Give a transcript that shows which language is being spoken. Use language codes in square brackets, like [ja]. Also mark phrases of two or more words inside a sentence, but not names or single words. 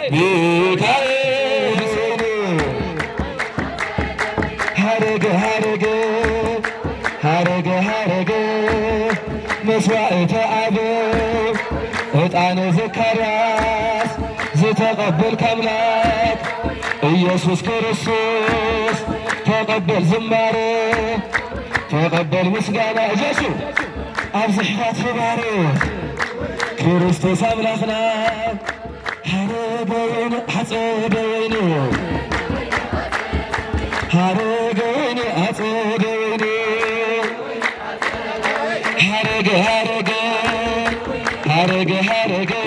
[gez] ሀረገ መስዋዕተ አበው ዕጣነ ዘካርያስ [ti] ዝተቀበልከ አምላክ ኢየሱስ ክርስቶስ ተቀበል ዝማሬ ተቀበል ምስጋና እጀሱ ኣብዝሕካ ትባርክ ክርስቶስ አምላክና ሀረገ ወይኒ አጸደ ወይኒ ሀረገ ወይኒ አጸደ ወይኒ ሀረገ